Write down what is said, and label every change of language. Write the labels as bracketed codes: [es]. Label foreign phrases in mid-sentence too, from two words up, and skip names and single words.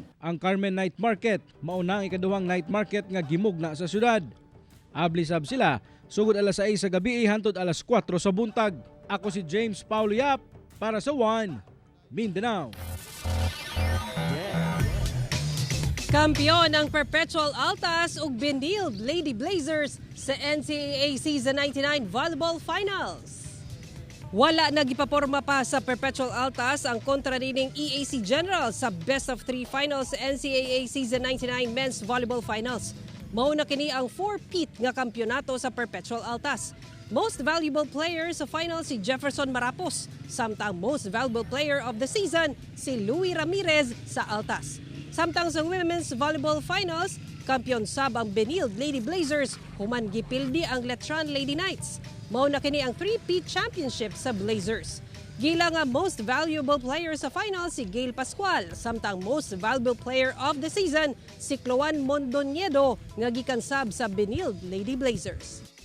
[ceb] Ang Carmen Night Market mauna ang ikaduhang night market nga gimugna sa syudad. Abli sab sila sugod alas 6 sa gabi hangtod alas 4 sa buntag. Ako si James Paulo Yap para sa One Mindanao. Kampiyon ang Perpetual Altas ug Benilde Lady Blazers sa NCAA Season 99 Volleyball Finals. Wala nagipaporma pa sa Perpetual Altas ang kontrarining EAC General sa Best of 3 Finals sa NCAA Season 99 Men's Volleyball Finals. Mauna kini ang 4-peat nga kampyonato sa Perpetual Altas. [en] Most valuable player [ceb] sa final si Jefferson Marapos, samtang [en] most valuable player of the season [ceb] si Louie Ramirez sa Altas. Samtang sa Women's Volleyball Finals, kampiyon sab ang Benilde Lady Blazers, human gipildi ang Letran Lady Knights. Mauna kini ang 3-peat championship sa Blazers. Gila nga [en] Most Valuable Player [ceb] sa final si Gail Pascual, samtang [en] Most Valuable Player of the Season [ceb] si Cloan Mondoñedo nga gikan sab sa Benilde Lady Blazers.